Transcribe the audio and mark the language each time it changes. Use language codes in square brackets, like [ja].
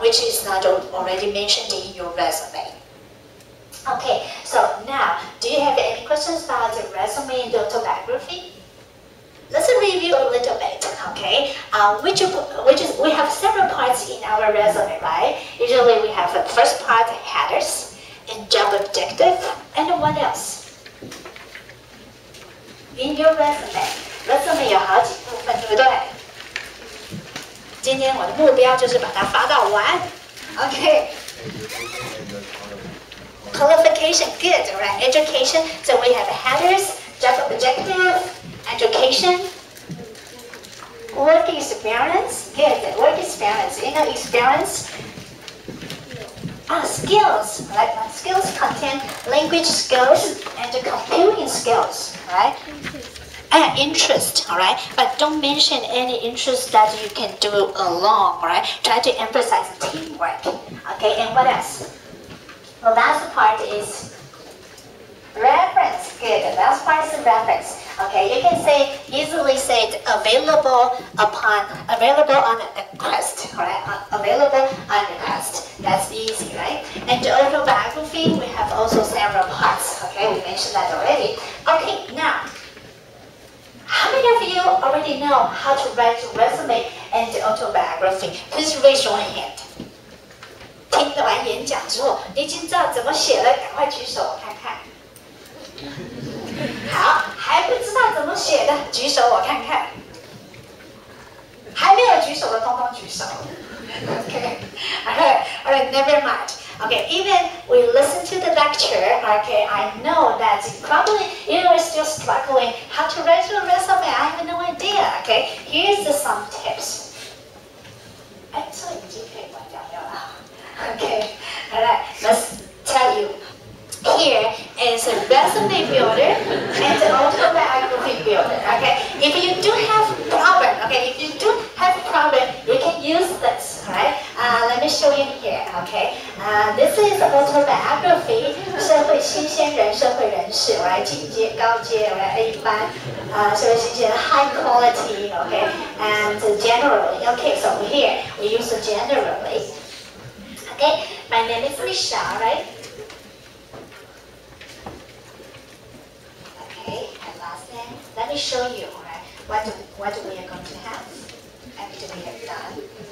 [en] Which is not already mentioned in your resume. Okay, so now, do you have any questions about the resume and the autobiography? Let's review a little bit, okay? We have several parts in our resume, right? Usually we have a first part, headers, and job objective, and what else? In your resume [zh] 有好几部分，对不对？今天我的目标就是把它发到完 ，OK。 [en] Qualification, good, right? Education, so we have headers, job objective, education, work experience, good, work experience, experience. Skills, right? Skills contain language skills and computing skills, right? And interest, all right? But don't mention any interest that you can do alone, all right? Try to emphasize teamwork, okay? And what else? The last part is reference. Good. The last part is reference. Okay, you can easily say available on a request. Right? Available on request. That's easy, right? And the autobiography, we have also several parts. Okay, we mentioned that already. Okay, now, how many of you already know how to write a resume and the autobiography? Please raise your hand. [zh] 听完演讲之后，你已经知道怎么写了，赶快举手我看看。好，还不知道怎么写的，举手我看看。还没有举手的，通通举手。 [en] Okay, all right, never mind. Okay, even we listen to the lecture. Okay, I know that probably you are still struggling how to write your resume. I have no idea. Okay, here's some tips. [zh] 哎，这已经可以关掉了。 [en] Okay, all right, let's tell you. Here is a resume builder and an autobiography builder, okay? If you do have problem, okay, if you do have problem, you can use this, right? Let me show you here, okay? This is autobiography, [zh] 社会新鲜人、社会人士，我来进阶、高阶，我来 A 班，社会新鲜人 [en] high quality, okay? And generally, okay, so here we use generally. Okay, my name is Michelle, right? Okay, and last name. Let me show you, right? What we are going to have after we have done.